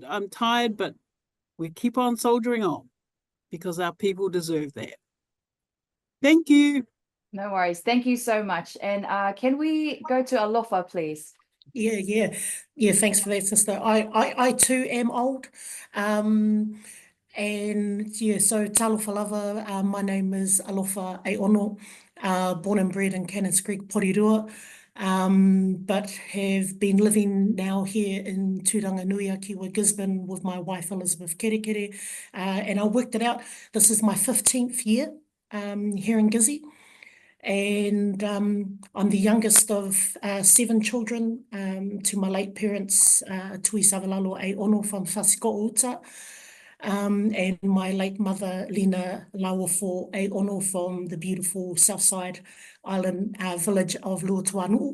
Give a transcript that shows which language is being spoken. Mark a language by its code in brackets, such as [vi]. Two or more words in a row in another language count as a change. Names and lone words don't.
[en] I'm tired, but we keep on soldiering on, because our people deserve that. Thank you. No worries. Thank you so much. And can we go to Alofa, please? Yeah. Thanks for that, sister. I too am old. [sm] And yeah, so talofa lava, [en] my name is Alofa Aiono, born and bred in Cannons Creek, Porirua, but have been living now here in Turanganui, Kiwa, Gisborne, with my wife Elizabeth Kerekere, and I worked it out. This is my 15th year here in Gizzy, and I'm the youngest of 7 children to my late parents, Tui Savalalo Aiono from Whasiko and my late mother, Lina Lauafo Aiono from the beautiful Southside Island village of Luatuanu.